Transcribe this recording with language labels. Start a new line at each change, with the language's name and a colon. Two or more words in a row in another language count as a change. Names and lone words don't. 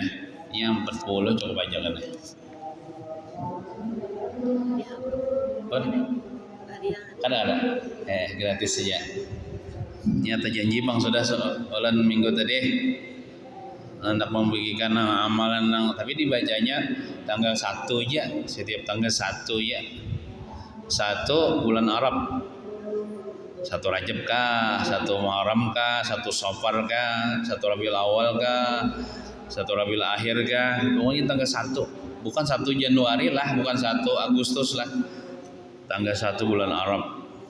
Indonesian: Yang 40 cukup aja kan. Ada gratis saja. Nyata janji bang sudah soalan minggu tadi hendak membagikan amalan tapi dibacanya tanggal 1 aja, setiap tanggal 1 ya. 1 bulan Arab, 1 Rajab kah, 1 Muharram kah, 1 Safar kah, 1 Rabiul Awal kah, 1 Rabiul Akhir kah, pokoknya tanggal 1, bukan 1 Januari lah, bukan 1 Agustus lah, tanggal 1 bulan Arab.